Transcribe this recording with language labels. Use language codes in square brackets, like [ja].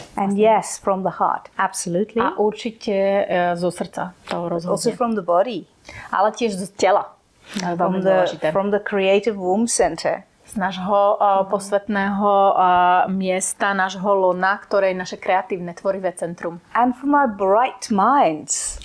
[en] And yes, from the heart, absolutely. [sk] A určite zo srdca to rozhodne. [en] Also from the body. [sk] Ale tiež z tela. [en] From the creative womb center. [sk] Z nášho posvetného miesta, nášho lona, ktoré je naše kreatívne tvorivé centrum. [en] And from our bright minds.